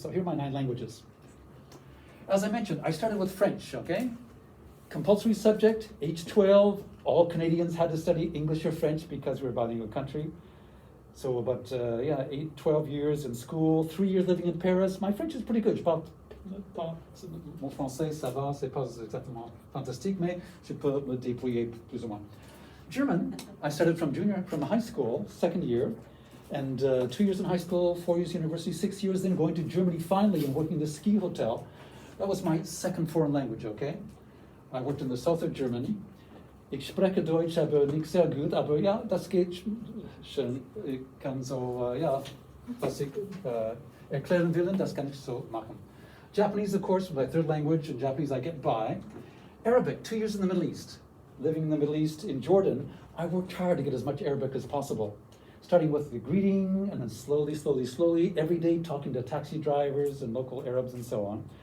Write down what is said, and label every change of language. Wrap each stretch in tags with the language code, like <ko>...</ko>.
<en>So here are my 9 languages. As I mentioned, I started with French, okay? Compulsory subject, age 12, all Canadians had to study English or French because we're a bilingual country. So about 12 years in school, 3 years living in Paris. My French is pretty good.</en> <fr>Je parle pas, mon français, ça va, c'est pas exactement fantastique, mais je peux me débrouiller plus ou moins.</fr> <en>German, I started from high school, second year, and 2 years in high school, 4 years university, 6 years then going to Germany finally and working in the ski hotel. That was my second foreign language, okay? I worked in the south of Germany.</en> <de>Ich spreche Deutsch, aber nicht sehr gut, aber ja, das geht schon. Ich kann so, was ich erklären will, das kann ich so machen.</de> <en>Japanese, of course, my third language, and Japanese I get by. Arabic, 2 years in the Middle East. Living in the Middle East, in Jordan, I worked hard to get as much Arabic as possible. Starting with the greeting, and then slowly, every day talking to taxi drivers and local Arabs and so on.</en>